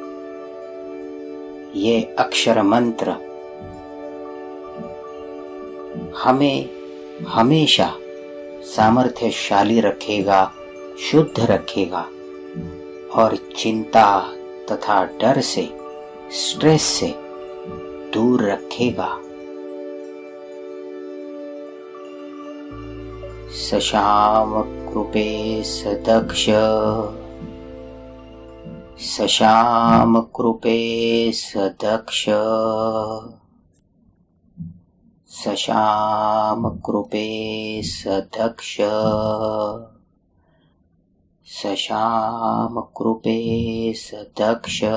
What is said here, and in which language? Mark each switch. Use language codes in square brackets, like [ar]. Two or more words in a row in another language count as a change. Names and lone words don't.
[hi] ये अक्षर मंत्र हमें हमेशा सामर्थ्यशाली रखेगा, शुद्ध रखेगा और चिंता तथा डर से, स्ट्रेस से दूर रखेगा। सशाम कृपे सदक्ष, सशाम कृपे सदक्ष, सशाम कृपे सदक्ष, सशाम कृपे सदक्ष,